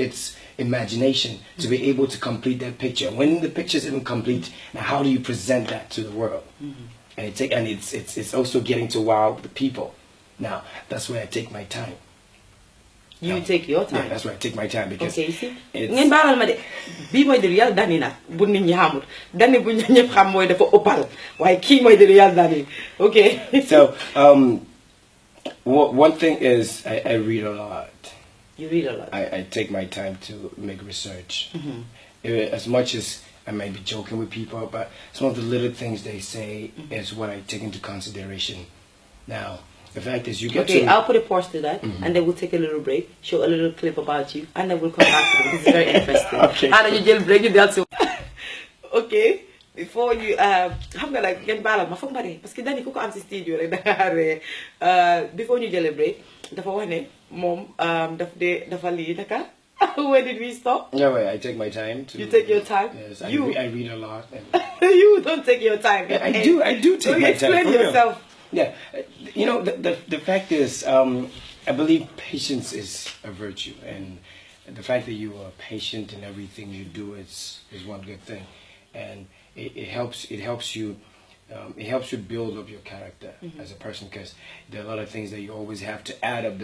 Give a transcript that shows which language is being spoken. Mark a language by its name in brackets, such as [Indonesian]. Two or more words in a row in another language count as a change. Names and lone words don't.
[English] It's imagination to be able to complete that picture. When the picture is even complete, now how do you present that to the world? And it's also getting to wow the people. Now, that's where I take my time. You take your time. Yeah, that's why I take my time, because okay, you see. [Wolof] Ngeen baalal ma de bii mooy de real Danny nag bu nit ñi xamul Danny bu ñëpp xam mooy dafa opal waaye kii mooy de real Danny. [English] Okay. So one thing is I read a lot. You read a lot. I take my time to make research. As much as I might be joking with people, but some of the little things they say is what I take into consideration. Now, the fact is, you get okay, I'll put a pause to that, and then we'll take a little break, show a little clip about you, and then we'll come back to it. This is very interesting. Okay. And then you just break it down to okay. Before you [Wolof] xam nga like ngeen baalal ma foog ma parce que Danny ku ko am si studio rek da ree before ñu jëlee break dafa wax ne moom dafa lii naka [English] where did we stop? Yeah, wait, I take my time to. You take your time? Yes, I read a lot. You don't take your time. Yeah, I do take my time. Explain yourself. Yeah, you know, the fact is, I believe patience is a virtue, and the fact that you are patient in everything you do is one good thing, and it helps you build up your character as a person, because there are a lot of things that you always have to add up.